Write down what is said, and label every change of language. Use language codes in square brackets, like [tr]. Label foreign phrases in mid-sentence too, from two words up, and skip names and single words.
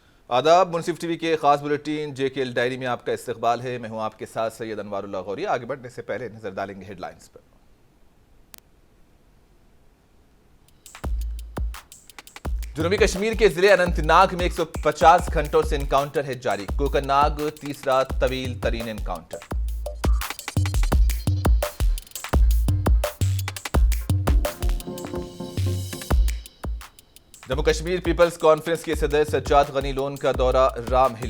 [ur] آداب، منصف ٹی وی کے خاص بلیٹن جے کے ایل ڈائری میں آپ کا استقبال ہے۔ میں ہوں آپ کے ساتھ سید انوار اللہ غوری۔ آگے بڑھنے سے پہلے نظر ڈالیں گے ہیڈ لائنز پر۔ جنوبی کشمیر کے ضلع اننت ناگ میں 150 گھنٹوں سے انکاؤنٹر ہے جاری۔ کوکر ناگ تیسرا طویل ترین انکاؤنٹر۔ جموں کشمیر پیپلز کانفرنس کے صدر سجاد غنی لون کا دورہ رام ہل۔